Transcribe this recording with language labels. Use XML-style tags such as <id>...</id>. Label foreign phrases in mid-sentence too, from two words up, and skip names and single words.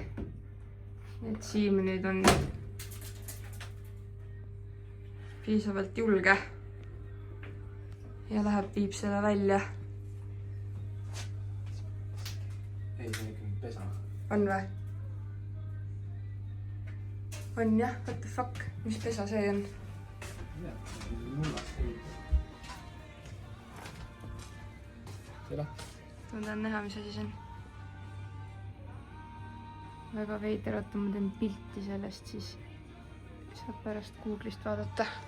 <et>et Siim nüüd on piisavalt julge ja läheb, viib seda välja. ei, see on ikka pesa. on või? on jah,</et> <en>what the fuck,</en> <et>mis pesa see on? mullast ei. tere. ma tahan näha, mis asi see on. väga veider, oota, ma teen pilti sellest, siis saab pärast Google'ist vaadata.</et>